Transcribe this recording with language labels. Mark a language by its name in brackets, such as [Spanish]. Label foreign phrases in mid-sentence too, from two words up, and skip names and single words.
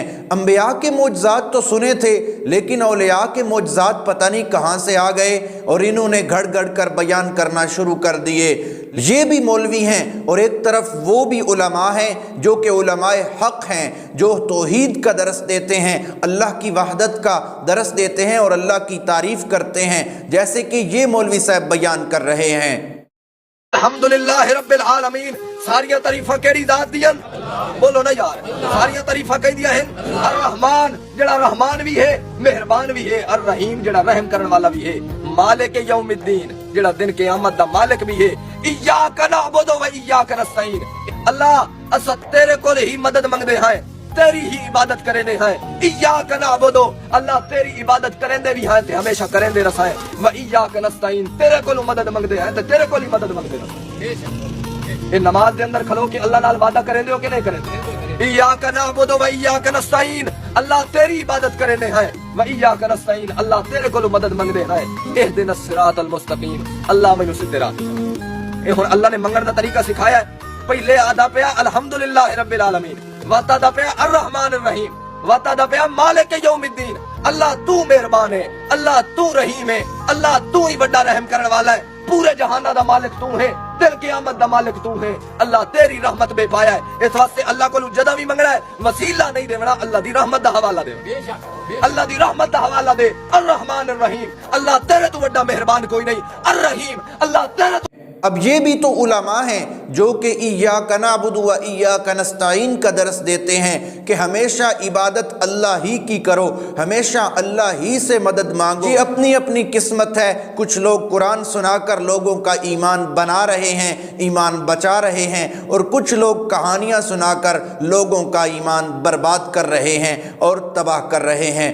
[Urdu] انبیا کے معجزات تو سنے تھے لیکن اولیا کے معجزات پتا نہیں کہاں سے آ گئے اور انہوں نے گھڑ گھڑ کر بیان کرنا شروع کر دیے. یہ بھی مولوی ہیں اور ایک طرف وہ بھی علما ہیں جو کہ علمائے حق ہیں، جو توحید کا درس دیتے ہیں، اللہ کی وحدت کا درس دیتے ہیں اور اللہ کی تعریف کرتے ہیں، جیسے کہ یہ مولوی صاحب بیان کر رہے ہیں. [Arabic] الحمد لله رب العالمين. [Punjabi] ساریاں تعریفاں کیہڑی ذات دیاں، بولو نا یار، ساریاں تعریفاں کہہ دیا ہے. [Arabic] الرحمن [Punjabi] جیہڑا رحمان بھی ہے، مہربان بھی ہے, [Arabic] الرحيم [Punjabi] جیہڑا رحم کرنے والا بھی ہے, [Arabic] مالك يوم الدين [Punjabi] جیہڑا دن قیامت دا مالک بھی ہے. [Arabic] إياك نعبد وإياك نستعين. [Punjabi] اللہ اس تیرے کول ہی مدد منگدے ہیں، تیری ہی عبادت کریندے ہیں. [Arabic] إياك نعبد, [Punjabi] اللہ تیری عبادت کریندے بھی ہیں تے ہمیشہ کریندے رسائے. [Arabic] وإياك نستعين, [Punjabi] تیرے کول مدد منگدے ہیں تے تیرے کول ہی مدد منگدے رسائے. یہ نماز دے اندر کھلو کے اللہ نال وعدہ کریندے ہو کہ نہیں کریندے? [Arabic] إياك نعبد وإياك نستعين, [Punjabi] اللہ تیری عبادت کریندے ہیں. [Arabic] وإياك نستعين, [Punjabi] اللہ تیرے کول مدد منگدے ہیں. [Arabic] اهدنا الصراط المستقيم, [Punjabi] اللہ مینوں سیدھے راہ تے. یہ ہن اللہ نے منگن دا طریقہ سکھایا ہے۔ پہلے آدا پیا [Arabic] الحمد لله رب العالمين, [Punjabi] واتا دا پیا [Arabic] الرحمن الرحيم, [Punjabi] واتا دا پیا [Arabic] مالك يوم الدين. [Punjabi] اللہ توں مہربان ہے، اللہ توں رحیم ہے، اللہ توں ہی بڑا رحم کرنے والا ہے، پورے جہاناں دا مالک توں ہے، دل قیامت دا مالک توں ہے. اللہ تیری رحمت بے پایا ہے، اس واسطے اللہ کو جدا بھی منگنا ہے، وسیلہ نہیں دینا، اللہ دی رحمت دا حوالہ دے، اللہ دی رحمت دا حوالہ دے. [Arabic] الرحمن الرحيم, [Punjabi] اللہ تیرے تو بڑا مہربان کوئی نہیں. الرحیم، اللہ تیرے [Urdu] اب یہ بھی تو علما ہیں جو کہ [Arabic] إياك نعبد وإياك نستعين [Urdu] کا درس دیتے ہیں کہ ہمیشہ عبادت اللہ ہی کی کرو، ہمیشہ اللہ ہی سے مدد مانگو. یہ اپنی اپنی قسمت ہے. کچھ لوگ قرآن سنا کر لوگوں کا ایمان بنا رہے ہیں، ایمان بچا رہے ہیں، اور کچھ لوگ کہانیاں سنا کر لوگوں کا ایمان برباد کر رہے ہیں اور تباہ کر رہے ہیں.